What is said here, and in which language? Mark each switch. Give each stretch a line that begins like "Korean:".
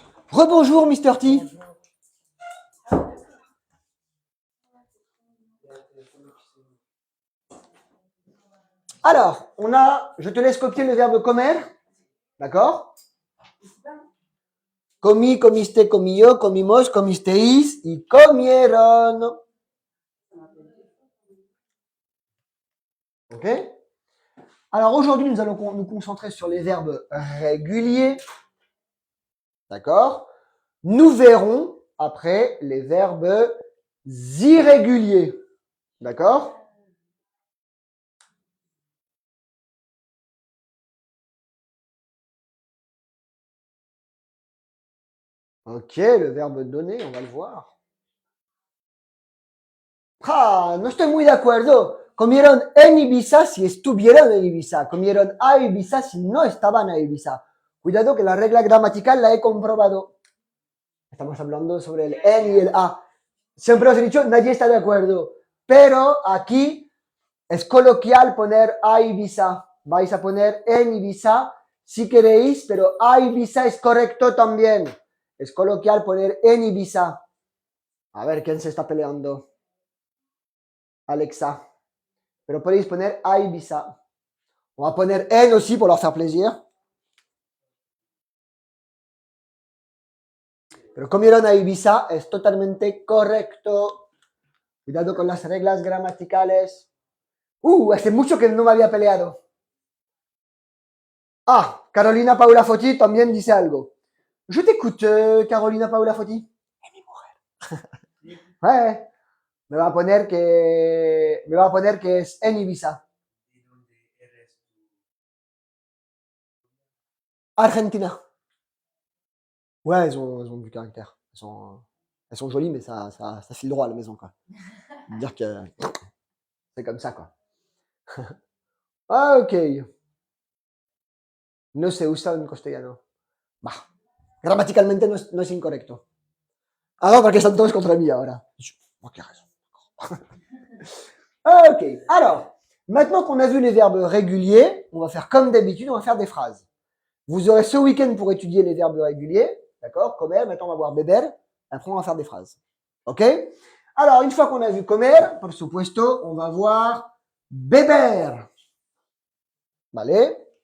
French: Rebonjour, Mr. T. Alors, je te laisse copier le verbe comer. D'accord?
Spanish: Comí, comiste, comí yo, comimos, comisteis y comieron. Ok?
French: Alors aujourd'hui, nous allons nous concentrer sur les verbes réguliers. D'accord? Nous verrons après les verbes irréguliers. D'accord? Ok, le verbe donner, on va le voir.
Spanish: Ah, no estoy muy de acuerdo. Comieron en Ibiza si estuvieron en Ibiza. Comieron a Ibiza si no estaban a Ibiza. Cuidado que la regla gramatical la he comprobado. Estamos hablando sobre el en y el a. Siempre os he dicho, nadie está de acuerdo. Pero aquí es coloquial poner a Ibiza. Vais a poner en Ibiza si queréis, pero a Ibiza es correcto también. Es coloquial poner en Ibiza. A ver, ¿quién se está peleando? Alexa. Pero podéis poner a Ibiza.
French: On va
Spanish: poner en
French: aussi pour leur faire plaisir.
Spanish: Pero comieron a Ibiza es totalmente correcto. Cuidado con las reglas gramaticales. Hace mucho que no me había peleado. Ah, Carolina Paula Foti también dice algo.
French: Je t'écoute,
Spanish: Carolina Paula Foti. Es mi mujer.
French: Ouais.
Spanish: Me va a poner que es en Ibiza. ¿De dónde eres tú? Argentina.
French: Ouais, elles ont du caractère. Elles sont jolies, mais ça file droit à la maison, quoi. Dire que c'est comme ça, quoi. Ah, ok.
Spanish: No se usa en castellano. Bah, gramaticalmente no es incorrecto.
French: Ah non, parce que
Spanish: están todos
French: contre
Spanish: mí ahora.
French: Ok, raison. Ok, alors, maintenant qu'on a vu les verbes réguliers, on va faire comme d'habitude, on va faire des phrases. Vous aurez ce week-end pour étudier les verbes réguliers, d'accord? Comer, maintenant on va voir beber, après on va faire des phrases. Ok? Alors, une fois qu'on a vu comer,
Spanish: por supuesto,
French: on va voir beber.
Spanish: Vale?